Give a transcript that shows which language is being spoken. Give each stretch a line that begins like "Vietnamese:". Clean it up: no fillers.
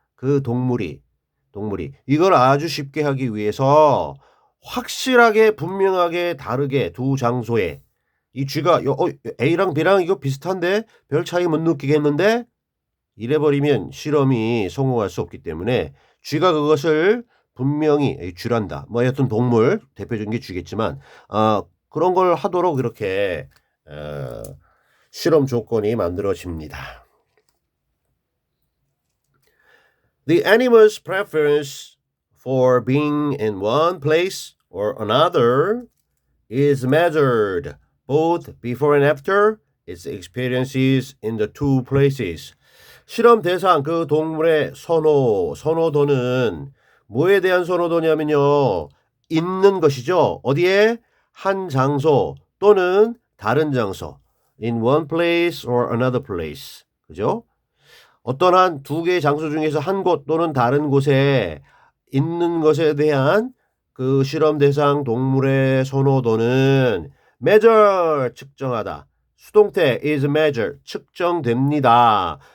Korean: 그 동물이 이걸 아주 쉽게 하기 위해서 확실하게 분명하게 다르게 두 장소에 이 쥐가 A랑 B랑 이거 비슷한데 별 차이 못 느끼겠는데 이래버리면 실험이 성공할 수 없기 때문에 쥐가 그것을 분명히 쥐란다. 뭐 여튼 동물 대표적인 게 쥐겠지만 그런 걸 하도록 이렇게 실험 조건이 만들어집니다.
English: The animal's preference for being in one place or another is measured both before and after its experiences in the two places.
Korean: 실험 대상 그 동물의 선호도는 뭐에 대한 선호도냐면요. 있는 것이죠. 어디에? 한 장소 또는 다른 장소.
English: In one place or another place.
Korean: 그죠? 어떤 한 두 개의 장소 중에서 한 곳 또는 다른 곳에 있는 것에 대한 그 실험 대상 동물의 선호도는 measure 측정하다. 수동태 is measure 측정됩니다.